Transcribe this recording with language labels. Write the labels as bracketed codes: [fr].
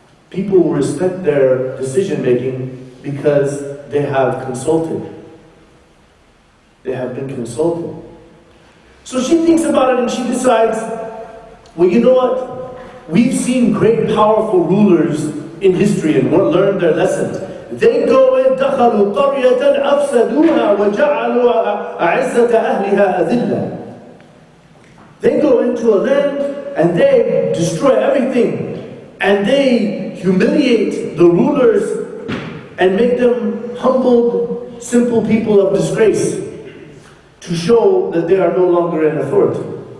[en] People will respect their decision-making because they have consulted. They have been consulted. So she thinks about it and she decides, well, you know what? We've seen great, powerful rulers in history and learned their lessons. They go and [ar] دخلوا قرية أفسدوها وجعلوا أعزة أهلها أذلة. [en] They go into a land and they destroy everything, and they humiliate the rulers and make them humbled, simple people of disgrace, to show that they are no longer in authority.